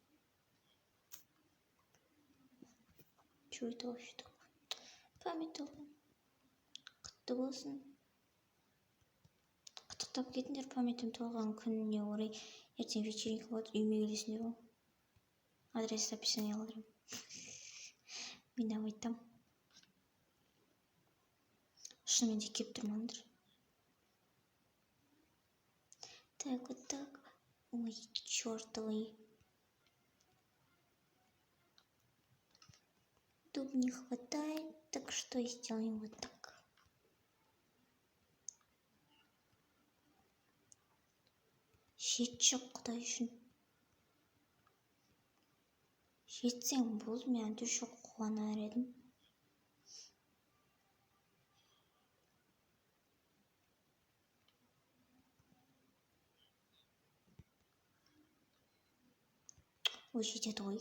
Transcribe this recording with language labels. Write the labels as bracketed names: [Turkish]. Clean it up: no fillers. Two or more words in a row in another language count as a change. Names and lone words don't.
[Russian] Что это вообще такое? [Kazakh] Память алған. Құтты болсын. Құттықтап кетіңдер памятім толған күніне орай. Ертең вечеринка болады, үйіме келесіңдер ғой. Адрес описание қалдырам. Мен де айтам. Шынымен де кеп тұрмаңдар. [Russian] Так, вот так. Ой, чертовый. Тут не хватает, так что сделаем вот так. [Kazakh] Жетші құдай үшін. Жетсең болды, мен түші қуанар едім. Ой, жетеді ғой.